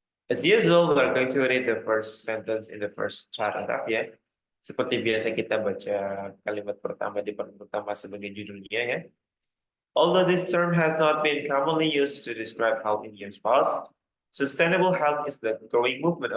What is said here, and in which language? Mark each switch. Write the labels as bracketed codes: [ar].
[en] As usual, we are going to read the first sentence in the first paragraph ya. [id] Seperti biasa kita baca kalimat pertama di bagian pertama sebagai judulnya ya. [en] Although this term has not been commonly used to describe health in years past, sustainable health is the growing movement.